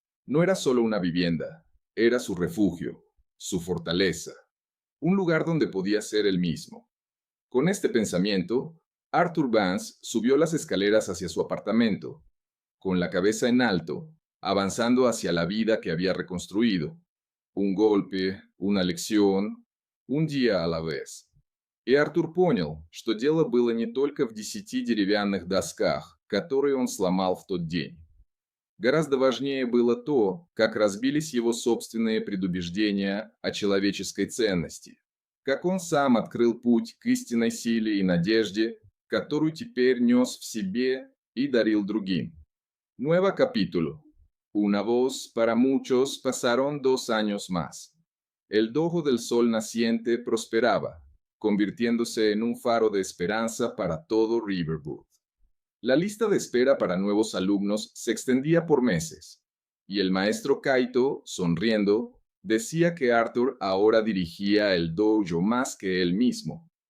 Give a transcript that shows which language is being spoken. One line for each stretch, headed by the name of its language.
Spanish: No era solo una vivienda, era su refugio, su fortaleza, un lugar donde podía ser él mismo. Con este pensamiento, Arthur Vance subió las escaleras hacia su apartamento, con la cabeza en alto, avanzando hacia la vida que había reconstruido. Un golpe, una lección, un día a la vez.
Russian: И Артур понял, что дело было не только в 10 деревянных досках, которые он сломал в тот день. Гораздо важнее было то, как разбились его собственные предубеждения о человеческой ценности, как он сам открыл путь к истинной силе и надежде, которую теперь нес в себе y daril другим.
Spanish: Nuevo capítulo. Una voz para muchos pasaron 2 años más. El dojo del sol naciente prosperaba, convirtiéndose en un faro de esperanza para todo Riverwood. La lista de espera para nuevos alumnos se extendía por meses, y el maestro Kaito, sonriendo, decía que Arthur ahora dirigía el dojo más que él mismo.